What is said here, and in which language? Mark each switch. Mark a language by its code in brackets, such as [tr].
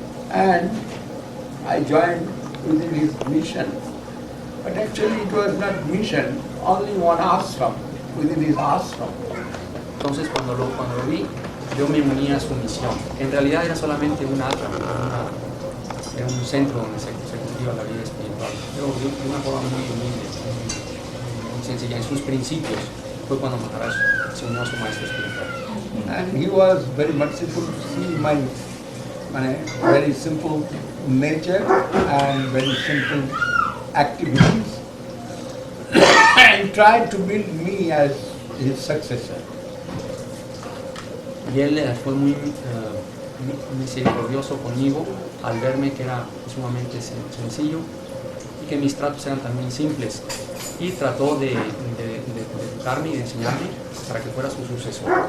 [en] and I joined within his mission. But actually it was not mission, only one ashram, within his ashram. [es] entonces cuando lo vi, yo me uní a su misión. En realidad era solamente un ashram, era un centro donde se cultiva la vida espiritual, pero de una forma muy humilde, muy sencilla. En sus principios fue cuando Maharaj se unió a su maestro espiritual. [en] And he was very merciful to see my very simple nature and very simple activities and tried to build me as his successor. [es] Y él fue muy misericordioso conmigo al verme que era sumamente sencillo y que mis tratos eran también simples, y trató de educarme y de enseñarme para que fuera su sucesor.